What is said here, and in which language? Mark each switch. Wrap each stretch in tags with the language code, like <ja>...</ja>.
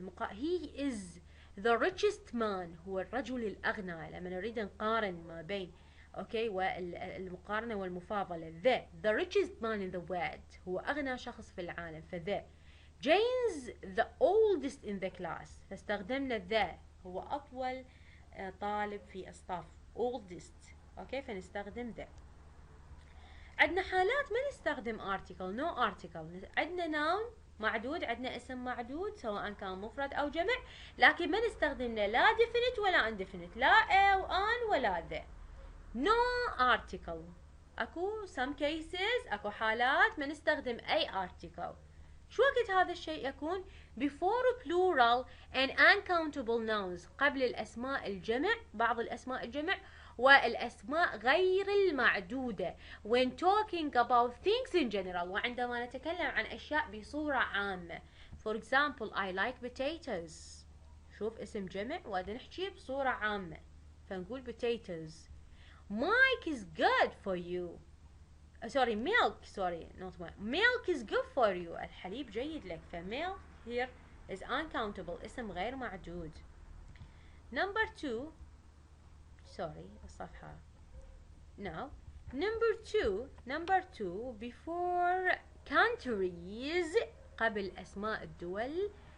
<en>he is the richest man،</en> <ar>هو الرجل الأغنى. لما نريد نقارن ما بين اوكي والمقارنة والمفاضلة،</ar> <en>the richest man in the world</en> <ar>هو أغنى شخص في العالم،</ar> <en>Jane's the oldest in the class،</en> <ar>فاستخدمنا هو أطول طالب في الصف oldest. اوكي فنستخدم عندنا حالات ما نستخدم article no article. عندنا noun معدود، عندنا اسم معدود سواء كان مفرد او جمع، لكن ما نستخدم لا definite ولا indefinite، لا او an ولا the.</ar> <en>no article.</en> <ar>اكو</ar> <en>some cases،</en> <ar>اكو حالات ما نستخدم اي article. شو وقت هذا الشيء يكون؟</ar> <en>before plural and uncountable nouns،</en> <ar>قبل الاسماء الجمع، بعض الاسماء الجمع والأسماء غير المعدودة.</ar> <en>when talking about things in general،</en> <ar>وعندما نتكلم عن أشياء بصورة عامة. for example I like potatoes، شوف اسم جمع وهذا نحكي بصورة عامة فنقول potatoes.</ar> <en>Mike is good for you، sorry milk، sorry not milk is good for you،</en> <ar>الحليب جيد لك.</ar> <en>milk here is uncountable،</en> <ar>اسم غير معدود.</ar> <en>number 2 sorry الصفحة now number two before countries،</en> <ar>قبل أسماء الدول.</ar>